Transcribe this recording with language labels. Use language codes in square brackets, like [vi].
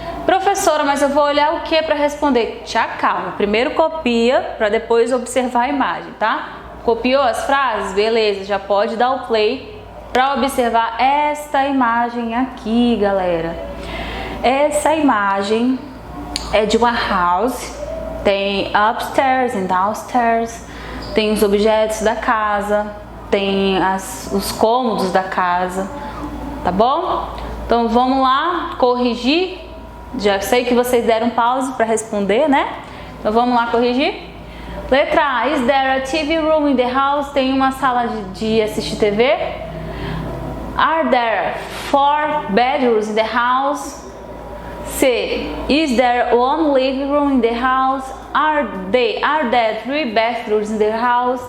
[pt] Professora, mas eu vou olhar o que para responder? Te acalma. Primeiro copia para depois observar a imagem, tá? Copiou as frases? Beleza, já pode dar o play para observar esta imagem aqui, galera. Essa imagem é de uma house. Tem upstairs e downstairs. Tem os objetos da casa. Tem os cômodos da casa. Tá bom? Então vamos lá corrigir. Já sei que vocês deram pause para responder, né? Então vamos lá corrigir. Letra A. [en] Is there a TV room in the house? [pt] Tem uma sala de assistir TV? [en] Are there 4 bedrooms in the house? C. Is there one living room in the house? Are there 3 bathrooms in the house?